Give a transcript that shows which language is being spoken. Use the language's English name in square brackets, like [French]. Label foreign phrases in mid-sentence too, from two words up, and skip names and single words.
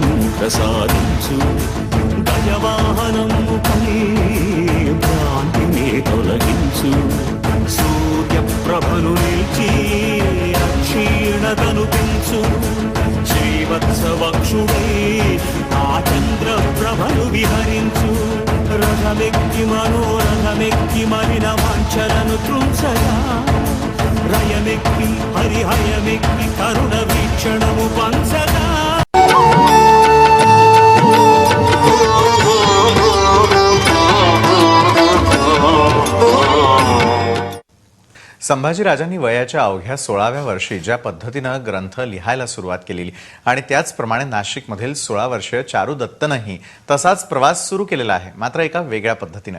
[Telugu] ప్రసాదించు గజవాహనము పై భ్రాంతిని తొలగించు సూర్యప్రభను నిలిచి అక్షీణతను పెంచు శ్రీవత్సవక్షుడై ఆ చంద్రప్రభను విహరించు రథమెక్కి మనోరథమెక్కి మరిన వాంఛలను త్రుంచగా రయమెక్కి హరిహయమెక్కి కరుణ వీక్షణము పంచగా [Marathi] संभाजीराजांनी वयाच्या अवघ्या 16व्या वर्षी ज्या पद्धतीनं ग्रंथ लिहायला सुरुवात केलेली आणि त्याचप्रमाणे नाशिकमधील 16 वर्षीय चारू दत्तनंही तसाच प्रवास सुरू केलेला आहे, मात्र एका वेगळ्या पद्धतीनं.